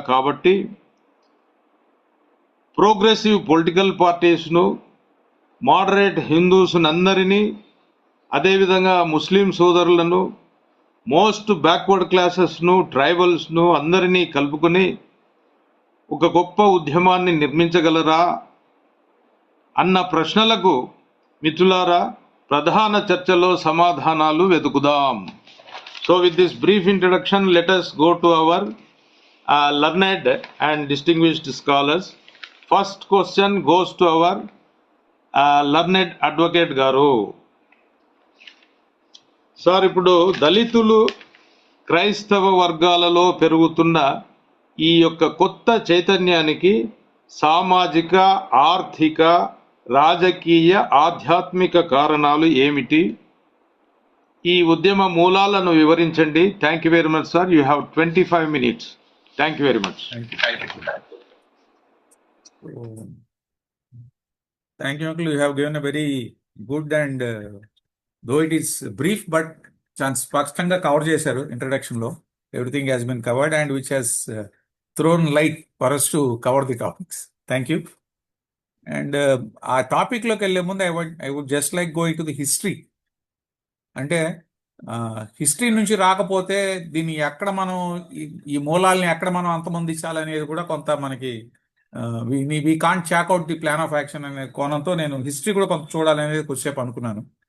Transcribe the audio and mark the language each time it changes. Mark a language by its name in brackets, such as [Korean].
[Telugu] కాబట్టి progressive political పార్టీస్ను, moderate హిందూస్నందరినీ, అదేవిధంగా ముస్లిం సోదరులను, మోస్ట్ బ్యాక్వర్డ్ క్లాసెస్ను, ట్రైబల్స్ను అందరినీ కలుపుకొని ఒక గొప్ప ఉద్యమాన్ని నిర్మించగలరా అన్న ప్రశ్నలకు మిత్రులారా ప్రధాన చర్చలో సమాధానాలు వెతుకుదాం. [English] So with this brief introduction let us go to our learned and distinguished scholars. First question goes to our learned advocate గారు. [Telugu] సార్, ఇప్పుడు దళితులు క్రైస్తవ వర్గాలలో పెరుగుతున్న ఈ యొక్క కొత్త చైతన్యానికి సామాజిక, ఆర్థిక, రాజకీయ, ఆధ్యాత్మిక కారణాలు ఏమిటి? ఈ ఉద్యమ మూలాలను వివరించండి. [English] Thank you very much sir. You have 25 minutes. Thank you very much. Thank you, uncle. You have given a very good and though it is brief, but [Telugu] చాలా స్పష్టంగా కవర్ చేశారు ఇంట్రడక్షన్ లో. [English] Everything has been covered and which has thrown light for us to cover the topics. Thank you. And [Telugu] ఆ topic లోకి వెళ్లే ముందు [English] I would just like going to the history. [Telugu] అంటే history నుంచి రాకపోతే దీన్ని ఎక్కడ మనం ఈ మూలాల్ని ఎక్కడ మనం అంతమొందించాలనేది కూడా కొంత మనకి [English] we can't chalk out the plan of action [Telugu] అనే కోణంతో నేను హిస్టరీ కూడా కొంత చూడాలనేది కొద్దిసేపు అనుకున్నాను.